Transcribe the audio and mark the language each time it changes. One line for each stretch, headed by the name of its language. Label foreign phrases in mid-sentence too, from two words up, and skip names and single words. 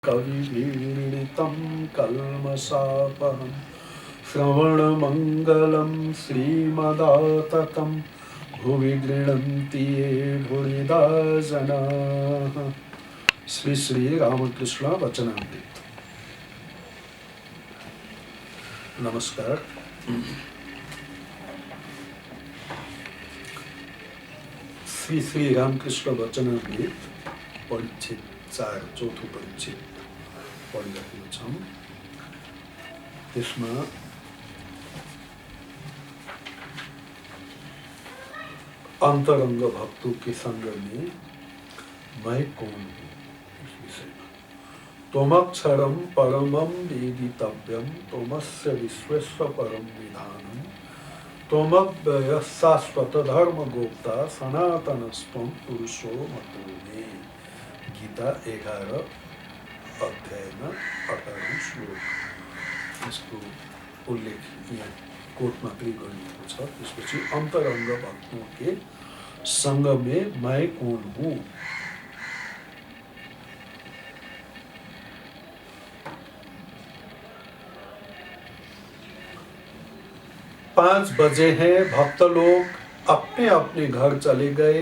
Sanskrit: कविभिरीडितं कल्मषापहं श्रवणमङ्गलं श्रीमदाततं भुवि गृह्णन्ति ये भूरिदा जनाः।
Nepali: श्री श्री रामकृष्ण वचनामृत। नमस्कार। श्री श्री रामकृष्ण वचनामृत परिच्छेद 4 चौथो परिच्छेद पढिरहेका छौँ।
Hindi: त्यसमा अंतरंग भक्तों के संग में मैं कौन हूँ इस विषयमा।
Sanskrit: त्वमक्षरं परमं वेदितव्यं त्वमस्य विश्वस्य परम विधानम् त्वमव्ययः शाश्वत धर्म गोप्ता सनातनस्त्वं पुरुषो मतो मे।
Nepali: गीता 11 अध्यायमा 18औं श्लोक। यसको उल्लेख यहाँ कोट मात्रै गरिएको छ।
Hindi: त्यसपछि अंतरंग भक्तों के संग में मैं कौन हूँ। पाँच बजे हैं, भक्त लोग अपने अपने घर चले गए।